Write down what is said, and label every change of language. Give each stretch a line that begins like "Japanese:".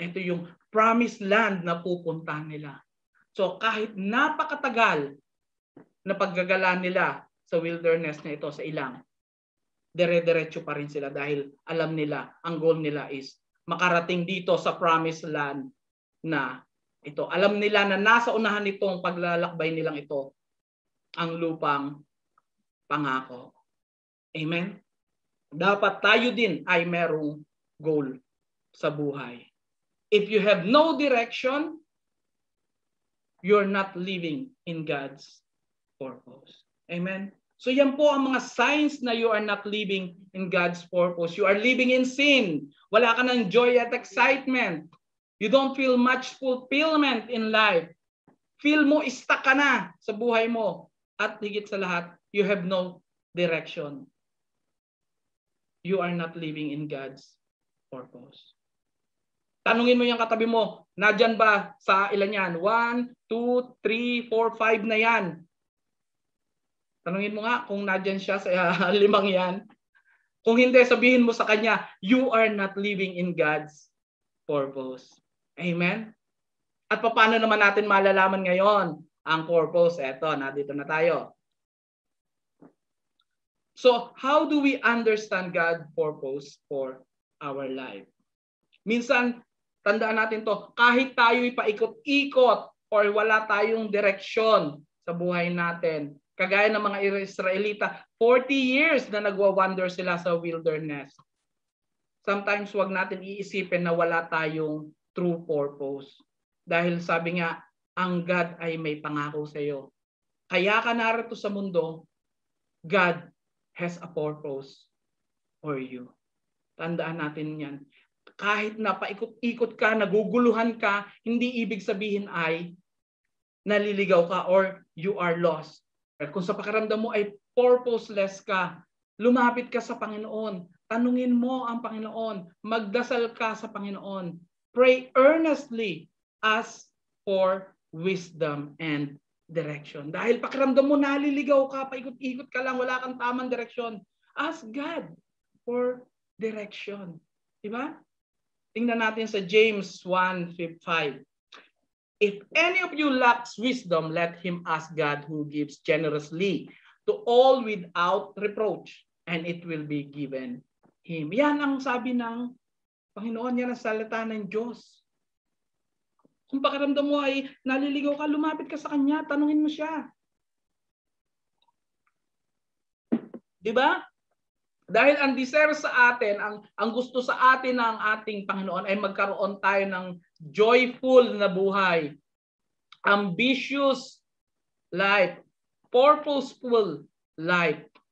Filipino: Ito yung promised land na pupuntahan nila. So kahit napakatagal na paggagalan nila sa wilderness na ito sa ilang, dire-diretso pa rin sila dahil alam nila, ang goal nila is makarating dito sa promised land na ito. Alam nila na nasa unahan nitong paglalakbay nilang ito, ang lupang pangako. Amen? Dapat tayo din ay merong goal sa buhay.
English: If you have no direction, you're not living in God's purpose.
Filipino: Amen? So yan po ang mga signs na
English: you are not living in God's purpose. You are living in sin.
Filipino: Wala ka ng joy at excitement.
English: You don't feel much fulfillment in life.
Filipino: Feel mo stuck ka na sa buhay mo. At higit sa lahat,
English: you have no direction. You are not living in God's purpose.
Filipino: Tanungin mo yung katabi mo, nadyan ba sa ilan yan? 1, 2, 3, 4, 5 na yan. Tanungin mo nga kung nadyan siya sa 5 yan. Kung hindi, sabihin mo sa kanya,
English: you are not living in God's purpose.
Filipino: Amen? At paano naman natin malalaman ngayon ang purpose? Eto, nandito na tayo.
English: So, how do we understand God's purpose for our life?
Filipino: Minsan, tandaan natin to, kahit tayo'y paikot-ikot or wala tayong direksyon sa buhay natin, kagaya ng mga Israelita, 40 years na nagwa-wander sila sa wilderness. Sometimes wag natin iisipin na wala tayong true purpose. Dahil sabi nga, ang God ay may pangako sa iyo. Kaya ka narito sa mundo,
English: God has a purpose for you.
Filipino: Tandaan natin yan. Kahit na paikot-ikot ka, naguguluhan ka, hindi ibig sabihin ay naliligaw ka or
English: you are lost.
Filipino: Kung sa pakiramdam mo ay purposeless ka, lumapit ka sa Panginoon. Tanungin mo ang Panginoon. Magdasal ka sa Panginoon.
English: Pray earnestly. Ask for wisdom and direction.
Filipino: Dahil pakiramdam mo naliligaw ka, paikot-ikot ka lang, wala kang tamang direksyon.
English: Ask God for direction. Diba?
Filipino: Tingnan natin sa James 1:5.
English: If any of you lacks wisdom, let him ask God who gives generously to all without reproach, and it will be given him.
Filipino: Yan ang sabi ng Panginoon, yan ang salita ng Diyos. Kung pakiramdam mo ay naliligaw ka, lumapit ka sa Kanya, tanungin mo siya. Diba? Dahil ang desire sa atin, ang gusto sa atin ng ating Panginoon ay magkaroon tayo ng joyful na buhay, ambitious life, purposeful life.